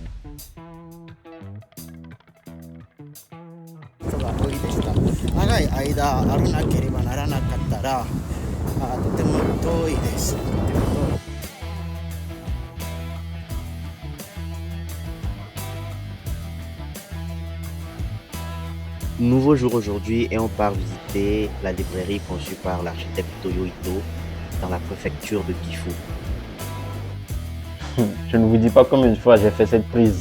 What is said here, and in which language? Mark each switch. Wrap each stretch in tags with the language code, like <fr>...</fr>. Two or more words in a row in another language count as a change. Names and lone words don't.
<ja>人が多いでした。長い間歩なければならなかったら、とても遠いです。とても遠い。</ja> <fr>Nouveau jour aujourd'hui et on part visiter la librairie conçue par l'architecte Toyo Ito dans la préfecture de Gifu. Je ne vous dis pas combien de fois j'ai fait cette prise.</fr>